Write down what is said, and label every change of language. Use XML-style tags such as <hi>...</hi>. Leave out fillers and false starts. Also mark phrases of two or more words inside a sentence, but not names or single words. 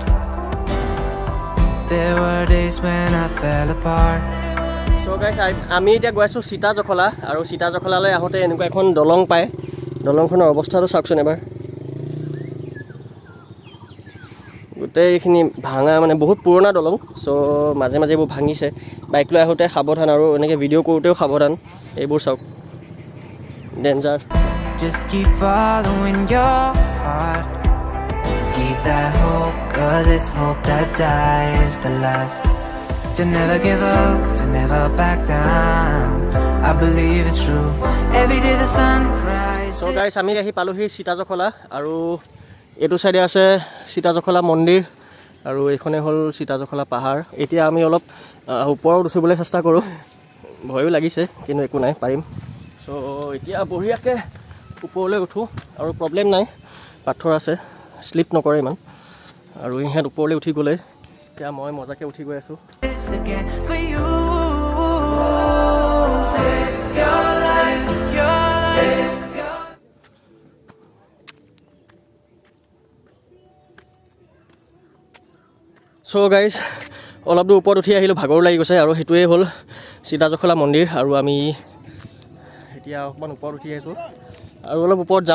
<en>There were days when I fell apart. So guys,</en> <as>আমি এতিয়া গৈ আছোঁ সীতাজখলা। আৰু সীতাজখলালৈ আহোঁতে এনেকুৱা এখন দলং পায়, দলংখনৰ অৱস্থাটো চাওকচোন এবাৰ। গোটেইখিনি ভাঙা, মানে বহুত পুৰণা দলং। চ' মাজে মাজে এইবোৰ ভাঙিছে। বাইক লৈ আহোঁতে সাৱধান, আৰু এনেকৈ ভিডিঅ' কৰোঁতেও সাৱধান। এইবোৰ চাওক, ডেঞ্জাৰ।</as> <en>Just keep following your heart. Keep that hope, 'cause it's hope that dies the last. To never give up, to never back down. I believe it's true. Every day the sun rises. So guys,</en> <as>আমি আহি পালোহি সীতাজখলা। আৰু এইটো চাইডে আছে সীতাজখলা মন্দিৰ, আৰু এইখনে হ'ল সীতাজখলা পাহাৰ। এতিয়া আমি অলপ ওপৰত উঠিবলৈ চেষ্টা কৰোঁ, ভয়ো লাগিছে কিন্তু একো নাই, পাৰিম। চ' এতিয়া বঢ়িয়াকৈ ওপৰলৈ উঠোঁ, আৰু প্ৰব্লেম নাই, পাথৰ আছে, শ্লিপ নকৰে ইমান। আৰু ইহঁত ওপৰলৈ উঠি গ'লে এতিয়া মই মজাকৈ উঠি গৈ আছোঁ।</as> <en>Again for you. Your life, your life, your... So guys,</en> <as>অলপ দূৰ ওপৰত উঠি আহিলোঁ, ভাগৰ লাগি গৈছে। আৰু সেইটোৱে হ'ল সীতাজখলা মন্দিৰ। আৰু আমি এতিয়া অকণমান ওপৰত উঠি আহিছোঁ আৰু অলপ ওপৰত যাম।</as>